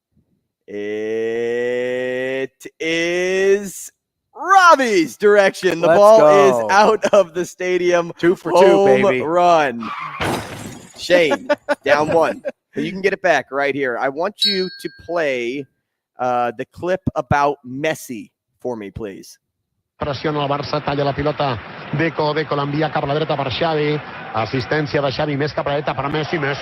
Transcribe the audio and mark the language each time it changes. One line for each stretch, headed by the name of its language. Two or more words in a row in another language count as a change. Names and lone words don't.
English: It is Ravi's direction. The Let's ball go. is out of the stadium. 2 for 2, baby. Run. Shane, down 1. But you can get it back right here. I want you to play the clip about Messi for me, please.
Catalan: Presiona a Barça, talla la pilota Deco l'envia cap a la dreta per Xavi. Assistència de Xavi, més cap a la dreta per Messi.